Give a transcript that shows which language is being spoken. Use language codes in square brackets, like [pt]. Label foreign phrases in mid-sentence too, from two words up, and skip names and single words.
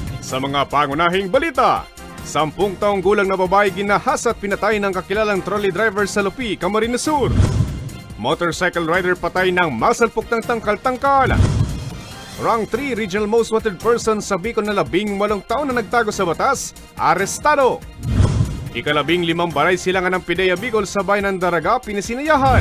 [tl] Sa mga pangunahing balita, 10 taong gulang na babae ginahas at pinatay ng kakilalang trolley driver sa Lupi, Camarines Sur. [en] Motorcycle rider [tl] patay ng masalpok ng tangkal-tangkal. [en] Rank 3 Regional Most Wanted Person [tl] sa Bicol na 18 taon na nagtago sa batas, arestado. Ika-15 baray silangan ng PIDEA Bicol sa bayan ng Daraga, pinisinayahan.